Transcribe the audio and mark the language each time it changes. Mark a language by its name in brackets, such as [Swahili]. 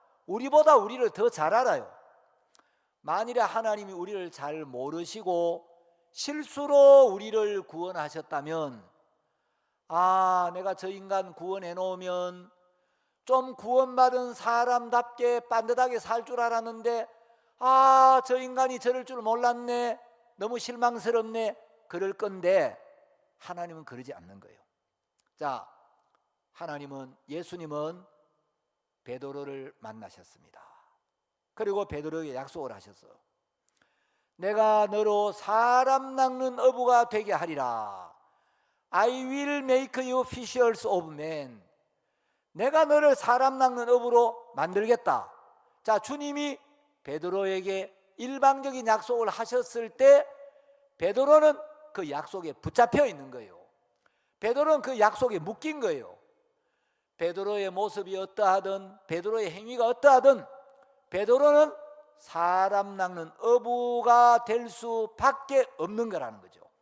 [Korean] 우리보다 우리를 더 잘 알아요. 만일에 하나님이 우리를 잘 모르시고 실수로 우리를 구원하셨다면, 내가 저 인간 구원해 놓으면 좀 구원받은 사람답게 반듯하게 살 줄 알았는데 저 인간이 저럴 줄 몰랐네, 너무 실망스럽네, 그럴 건데 하나님은 그러지 않는 거예요. 자, 예수님은 베드로를 만나셨습니다. 그리고 베드로에게 약속을 하셨어요. 내가 너로 사람 낚는 어부가 되게 하리라. [English] I will make you fishers of men. [Korean] 내가 너를 사람 낚는 어부로 만들겠다. 자, 주님이 베드로에게 일방적인 약속을 하셨을 때 베드로는 그 약속에 붙잡혀 있는 거예요. 베드로는 그 약속에 묶인 거예요. 베드로의 모습이 어떠하든, 베드로의 행위가 어떠하든 베드로는 사람 낚는 어부가 될 수밖에 없는 거라는 거죠.